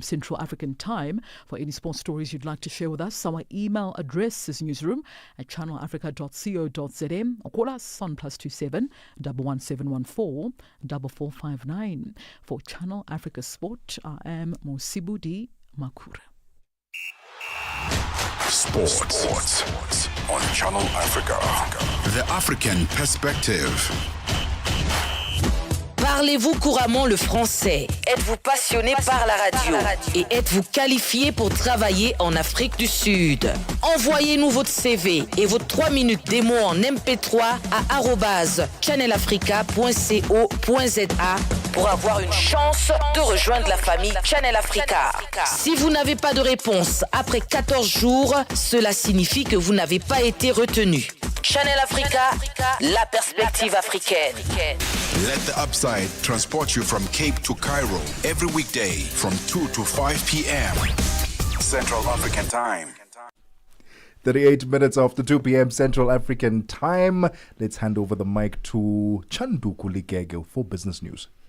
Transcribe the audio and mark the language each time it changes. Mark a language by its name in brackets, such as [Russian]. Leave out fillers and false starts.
[English] Central African time. For any sports stories you'd like to share with us, our email address is newsroom@channelafrica.co.za, or call us on +27 11714 4459. For Channel Africa Sport, I am Mosibudi Makura. Sports on Channel Africa. The African perspective. [French] Parlez-vous couramment le français? Êtes-vous passionné par la radio? Et êtes-vous qualifié pour travailler en Afrique du Sud? Envoyez-nous votre CV et vos 3 minutes démo en MP3 à @channelafrica.co.za pour avoir une chance de rejoindre la famille Channel Africa. Si vous n'avez pas de réponse après 14 jours, cela signifie que vous n'avez pas été retenu. Channel Africa, la perspective africaine. [English] Let the upside transport you from Cape to Cairo every weekday from 2 to 5 p.m. Central African Time. 38 minutes after 2 p.m. Central African Time. Let's hand over the mic to Chandu Kuligege for business news.